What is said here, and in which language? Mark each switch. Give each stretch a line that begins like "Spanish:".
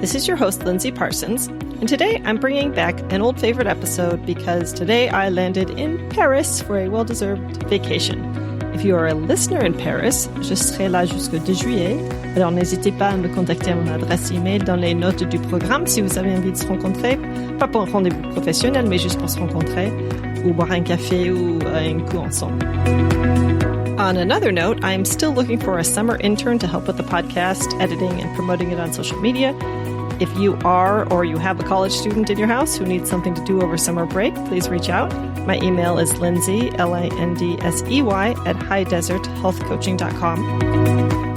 English: This is your host, Lindsay Parsons, and today I'm bringing back an old favorite episode because today I landed in Paris for a well-deserved vacation. If you are a listener in Paris,
French: je serai là jusqu'au 2 juillet, alors n'hésitez pas à me contacter à mon adresse email dans les notes du programme si vous avez envie de se rencontrer, pas pour un rendez-vous professionnel, mais juste pour se rencontrer, ou boire un café ou un coup ensemble.
English: On another note, I'm still looking for a summer intern to help with the podcast, editing, and promoting it on social media. If you are or you have a college student in your house who needs something to do over summer break, please reach out. My email is Lindsay, Lindsey, at highdeserthealthcoaching.com.